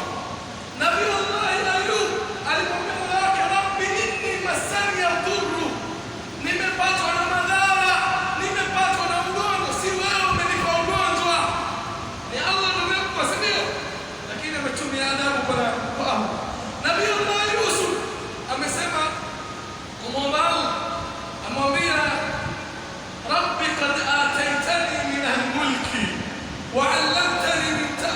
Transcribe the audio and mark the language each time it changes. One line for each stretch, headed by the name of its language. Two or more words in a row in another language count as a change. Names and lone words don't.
Swahili: Nabii Allah Ayub alimwambia Mola wake,
Arabic: ربي إني مسني الضر,
Swahili: nimepatwa na madhara, nimepatwa na ugonjwa. Si wewe umenipa ugonjwa, ni Allah ndo amekupa, si ndio? Lakini ametumia adabu kwa Allah. Nabii Allah Yusuf amesema kumwomba Allah, amwambia
Arabic: رب قد آتيتني من الملك وعلمتني من